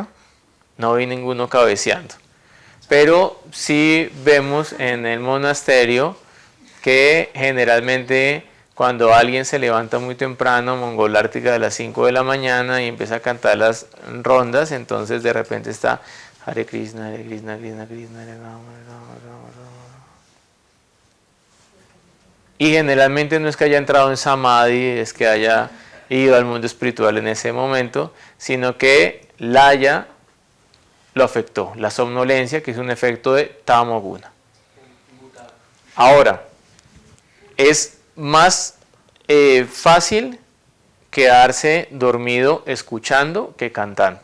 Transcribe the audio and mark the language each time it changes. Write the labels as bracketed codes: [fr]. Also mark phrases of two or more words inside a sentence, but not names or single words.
[es] No vi ninguno cabeceando. Pero sí vemos en el monasterio que generalmente cuando alguien se levanta muy temprano, mongolártica de las 5 de la mañana y empieza a cantar las rondas, entonces de repente está [sa] Hare Krishna, Hare Krishna, Krishna Krishna, Hare Rama, Hare Rama, Rama Rama. [es] Y generalmente no es que haya entrado en Samadhi, es que haya ido al mundo espiritual en ese momento, sino que Laya lo afectó, la somnolencia, que es un efecto de Tamoguna. Ahora, es más fácil quedarse dormido escuchando que cantando.